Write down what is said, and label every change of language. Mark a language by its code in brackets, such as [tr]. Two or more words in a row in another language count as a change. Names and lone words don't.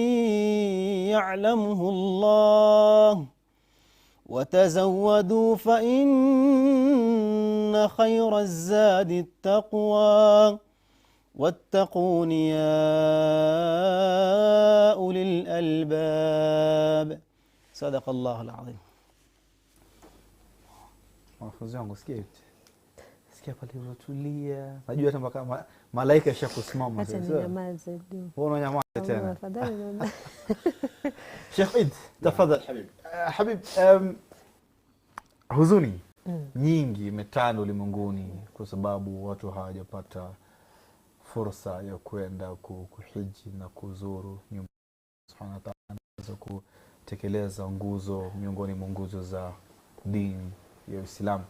[ar] يعلمه الله، وتزودوا فإن خير الزاد التقوى، واتقون يا أولي الألباب. صدق الله العظيم. [sw] Mwanafunzi wangu sikia pale unatulia. Najua hata mpaka malaika yashakusimama sasa. Acha ninyamaze. Wewe unanyamaza tena. Tafadhali. Sheikh Eid, tafadhali habib. Huzuni nyingi imetanda ulimwenguni kwa sababu watu hawajapata fursa ya kwenda kuhiji na kuzuru nyumba [ar] سبحانه وتعالى, [sw] kutekeleza nguzo miongoni mwa nguzo za dini ya Uislamu.